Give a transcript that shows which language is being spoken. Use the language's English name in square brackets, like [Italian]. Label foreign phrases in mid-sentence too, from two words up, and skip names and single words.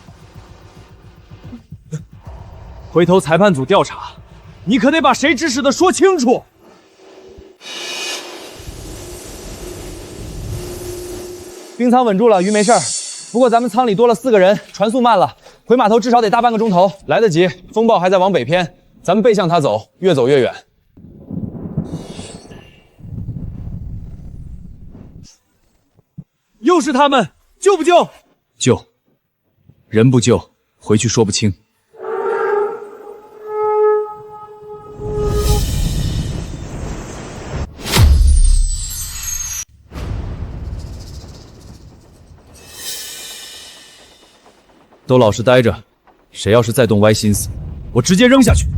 [Chinese] 回頭裁判組調查，你可得把誰指使的說清楚。冰艙穩住了，魚沒事兒。不過咱們艙裡多了4個人，船速慢了，回碼頭至少得大半個鐘頭。來得及，風暴還在往北偏，咱們背向它走，越走越遠。又是他們，救不救？救。人不救，回去說不清。都老實待着，誰要是再动歪心思，我直接扔下去。